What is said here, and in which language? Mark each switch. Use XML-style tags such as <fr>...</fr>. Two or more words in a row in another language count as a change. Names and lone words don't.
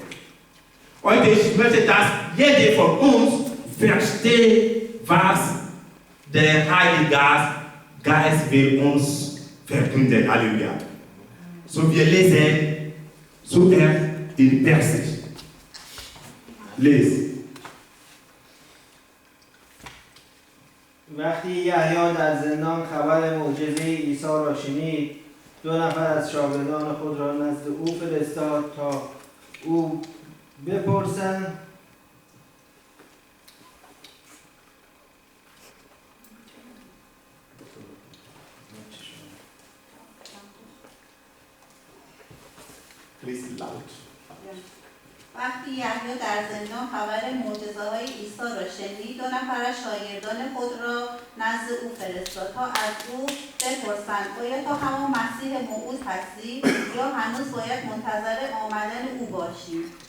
<de>Und ich möchte, dass jeder von uns versteht, was der Heilige Geist will uns verkünden. Halleluja. So wir lesen zuerst in Persisch. Lese.</de> <fa>وقتی یحیی در زندان خبر معجزه عیسی را شنید، 2 نفر از شاگردان خود را نزد او فرستاد تا او بپرسند وقتی یحیی در زندان خبر معجزه‌های عیسی را شنید، 2 نفر از شاگردان خود را نزد او فرستاد تا از او بپرسند آیا تو همان مسیح موعود هستی یا هنوز باید منتظر آمدن او باشیم.</fa>